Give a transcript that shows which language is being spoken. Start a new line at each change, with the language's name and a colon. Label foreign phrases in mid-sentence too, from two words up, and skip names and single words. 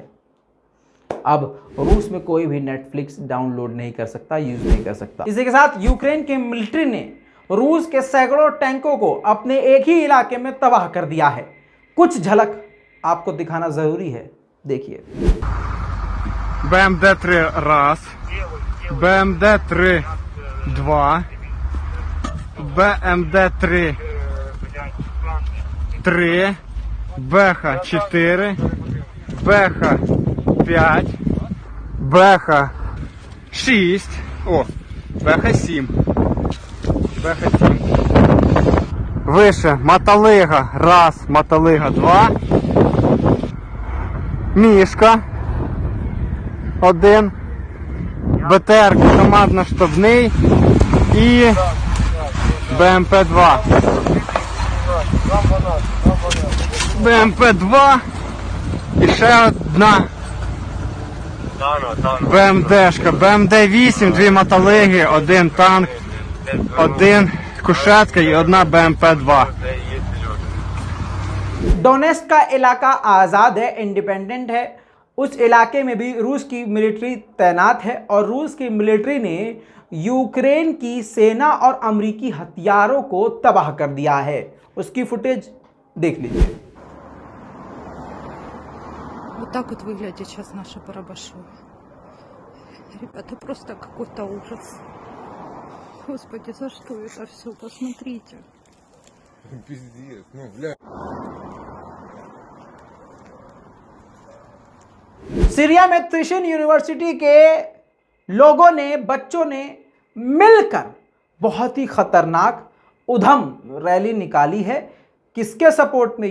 Hindi: अब रूस में कोई भी नेटफ्लिक्स डाउनलोड नहीं कर सकता, यूज नहीं कर सकता। इसी के साथ यूक्रेन के मिलिट्री ने रूस के सैकड़ों टैंकों को अपने एक ही इलाके में तबाह कर दिया है। कुछ झलक आपको दिखाना जरूरी है, देखिए।
Russian: БМД-3 раз, БМД-3 2, БМД-3 3, БХ-4, БХ-5, БХ-6, о, БХ-7. БХ-7. Выше Мотолыга раз, Мотолыга 2,
Ukrainian: Мішка 1, БТР командно-штабний і БМП-2. БМП-2 і ще одна БМДшка.
Russian: БМД-8, 2 мотолиги, 1 танк, 1 कुशेतका и одна БМП-2.
Hindi: डोनेस्क का इलाका आज़ाद है, इंडिपेंडेंट है। उस इलाके में भी रूस की मिलिट्री तैनात है और रूस की मिलिट्री ने यूक्रेन की सेना और अमेरिकी हथियारों को तबाह कर दिया है। उसकी फुटेज देख लीजिए।
Russian: Вот так вот выглядит сейчас наше Барабашово. Ребята, просто какой-то ужас. Господи, за что это все? Посмотрите. Пиздец, ну, бля.
Hindi: सीरिया में त्रिशन यूनिवर्सिटी के लोगों ने, बच्चों ने मिलकर बहुत ही खतरनाक उधम रैली निकाली है। किसके सपोर्ट में?